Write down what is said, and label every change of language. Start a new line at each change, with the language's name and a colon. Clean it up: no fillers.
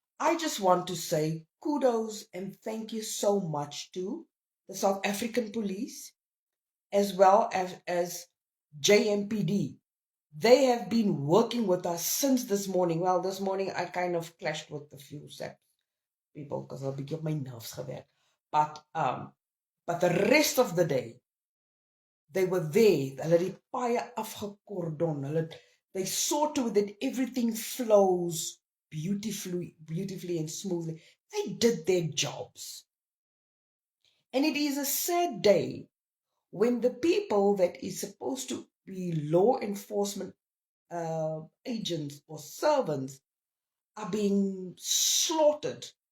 English: I just want to say kudos and thank you so much to the South African police as well as JMPD. They have been working with us since this morning. Well, this morning I kind of clashed with a few people because I'll be getting my nerves gewerkt. But the rest of the day, they were there.
Afrikaans: Hulle die paaie afgekordon.
English: They saw to it that everything flows beautifully and smoothly. They did their jobs. And it is a sad day when the people that is supposed to be law enforcement agents or servants are being slaughtered.